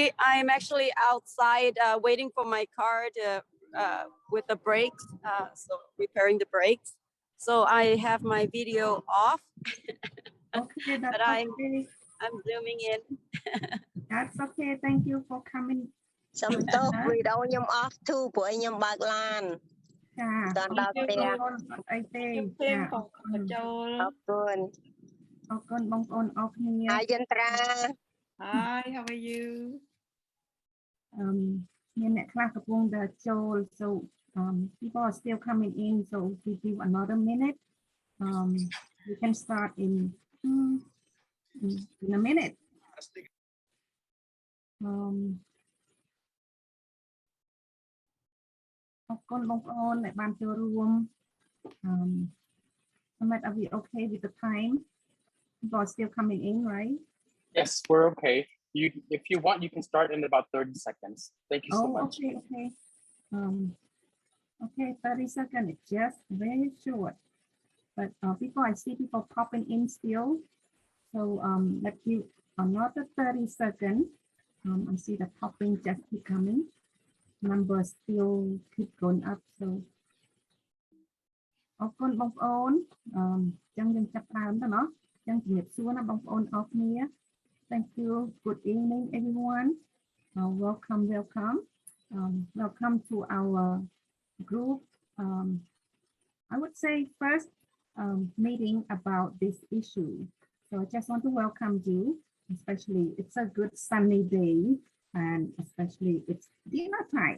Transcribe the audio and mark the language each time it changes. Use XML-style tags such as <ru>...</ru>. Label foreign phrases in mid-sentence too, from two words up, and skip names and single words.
<en>I'm actually outside waiting for my car to with the brakes, so repairing the brakes. So I have my video off. Okay, that's but okay. I'm zooming in. That's okay. Thank you for coming.</en> <km>សំទោសវីដេអូខ្ញុំ</km> <en>off too</en> <km>ព្រោះខ្ញុំបើកឡាន ចា ដល់ដល់ផ្ទះ អីទេ Thêm cònចូល អរគុណ អរគុណបងប្អូនអរគ្នា ហើយយន្តរា</km> <en>Hi, how are you?</en> <km>មានអ្នកខ្លះកំពុងតែចូល</km> <en>so people are still coming in, so we give another minute. We can start in a minute.</en> <km>អរគុណបងប្អូនដែលបានចូលរួម</km> <en>are we okay with the time? People are still coming in, right? Yes, we're okay. If you want, you can start in about 30 seconds. Thank you so much. Okay. Okay, 30 seconds. It's just very short. But people, I see people popping in still. So let's give another 30 seconds. I see the popping just keep coming. Numbers still keep going up.</en> <km>So អរគុណបងប្អូនចឹងយើងចាប់ដើមទៅเนาะចឹងជំរាបសួរណាបងប្អូនអរគ្នា</km> <en>Thank you. Good evening everyone. Welcome welcome to our group. I would say first meeting about this issue. So I just want to welcome you, especially it's a good sunny day and especially it's dinner time.</en>